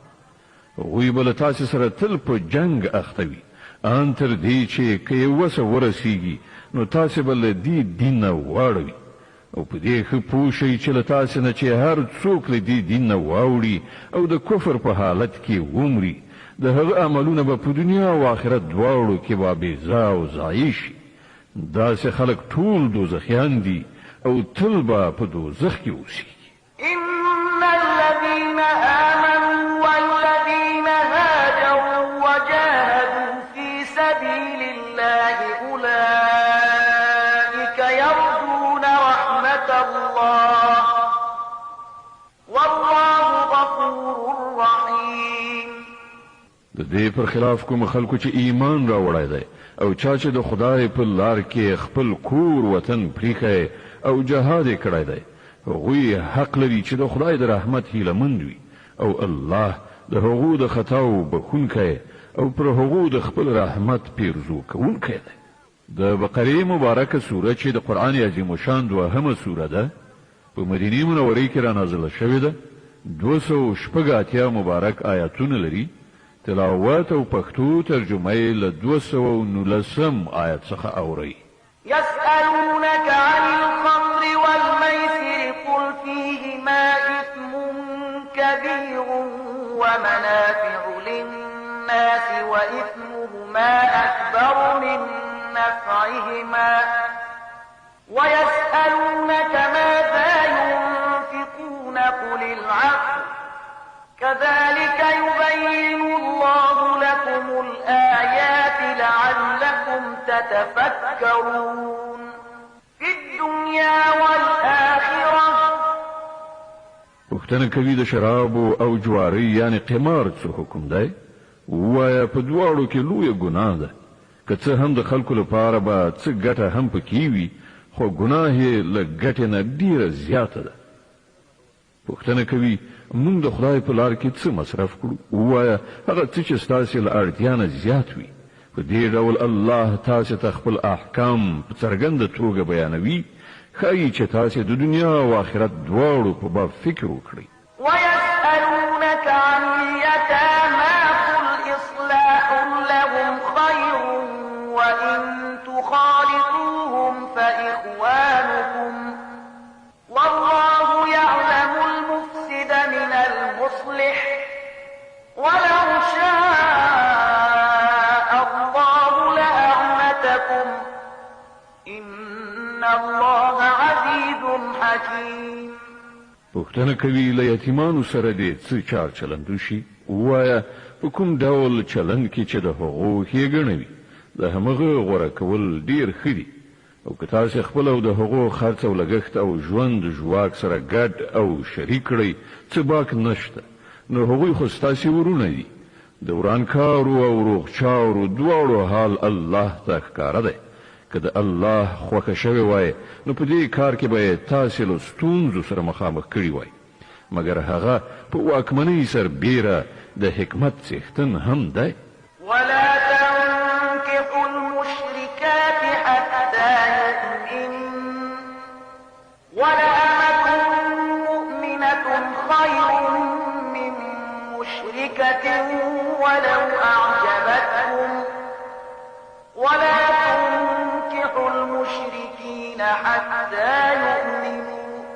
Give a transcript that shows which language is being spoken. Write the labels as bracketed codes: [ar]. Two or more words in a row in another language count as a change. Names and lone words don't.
[ps] هغوی به له تاسې سره تل په جنگ اخته وي ان تر دې چې که یې وسه ورسیږي نو تاسې به له دې دین نه واړوي او په دې ښه پوه شئ چې له تاسې نه چې هر څوک له دې دین نه واوړي او د کفر په حالت کې ومري د هغه عملونه به په دنیا او آخرت دواړو کې به بېځا او ضایع شي. داسې خلک ټول دوزخیان دي او تل به په دوزخ کې اوسېږي. [ar] إن الذين آمنوا والذين هاجروا وجاهدوا في سبيل الله أولئك يرجون رحمة الله والله غفور رحيم. [ps] د دې پر خلاف کوم خلکو چې ایمان راوړی دی او چا چې د خدای په لار کې خپل کور وطن پریښی او جهاد یې کړی دی هغوی حق لري چې د خدای د رحمت هیله مند وي او الله د هغو د خطاو بخښونکی او پر هغو د خپل رحمت پیرزو کوونکی دی. د بقره مبارکه سوره چې د قرآن عظیم الشان دوهمه سوره ده په مدینه منوره کې را نازله شوې ده. 280 مبارک آیاتونه لري. تلاوت او پښتو ترجمه یې له 219 آیت څخه اوري. [ar] يسألونك عن الخمر والميسر قل فيهما إثم كبير ومنافع للناس وإثمهما أكبر من نفعهما ويسألونك ماذا ينفقون قل العفو كذلك يبين الله لكم الآيات لعلكم تتفكرون في الدنيا والآخرة. [ps] پوښتنه کوي د شراب او جواری یعنی قمار څه حکم دی؟ وایا په دواړو کې لویه ګناه ده. که څه هم د خلکو لپاره به څه ګټه هم پکې وي خو ګناه یې له ګټې نه ډیره زیاته ده. پوښتنه کوي موږ د خدای په لار کې څه مصرف کړو؟ وایا هغه څه چې ستاسې له اړتیا نه زیات وي. په دې ډول الله تاسې ته خپل احکام په څرګنده توګه بیانوي. ښایي چې تاسې د دنیا او آخرت دواړو په باب فکر وکړئ. [ar] ويسألونك عن اليتامى قل إصلاح لهم خير وإن تخالطوهم فإخوانكم والله يعلم المفسد من المصلح ولو شاء الله لأعنتكم إن الله عزيز حكيم. [ps] پوښتنه کوي له یتیمانو سره دې څه چار چلند وشي؟ وایا په کوم ډول چلند کې چې د هغو ښېګڼه وي د همغه غوره کول ډیر ښه دي. او که تاسې خپل او د هغو خرڅ او لګښت او ژوند ژواک سره ګډ او شریک کړئ څه باک نشته نو هغوی خو ستاسې ورونه دي. د ورانکارو او روغچارو دواړو حال الله ته ښکاره دی. که د الله خوښه شوې وای نو په دې کار کې به تاسې له ستونزو سره مخامخ کړي وای. مګر هغه په واکمنۍ سربیره د حکمت څښتن هم دی. [ar] ولا تنكحوا المشركات حتى يؤمنن ولأمة مؤمنة خير من مشركة ولو أعجبتكم ولا تنكحوا المشركين حتى يؤمنوا